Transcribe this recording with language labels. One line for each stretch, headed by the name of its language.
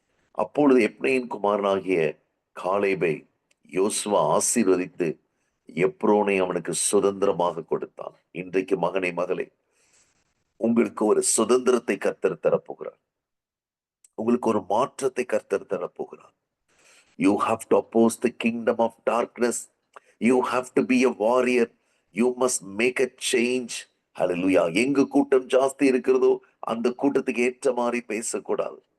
Tamil: அப்பொழுது எப்னையின் குமாரனாகிய காலேபை யோசுவா ஆசீர்வதித்து எப்ரோனை அவனுக்கு சுதந்திரமாக கொடுத்தான். இன்றைக்கு மகனே, மகளே, உங்களுக்கு ஒரு சுதந்திரத்தை கர்த்தர் தரப்போகிறார். உங்களுக்கு ஒரு மாற்றத்தை கர்த்தர் தரப்போகிறார்.
English: You have to oppose the kingdom of darkness. You have to be a warrior. You must make a change. Hallelujah.
Tamil: எங்க கூட்டம் ஜாஸ்தி இருக்கிறதோ அந்த கூட்டத்துக்கு ஏற்ற மாதிரி பேசக்கூடாது.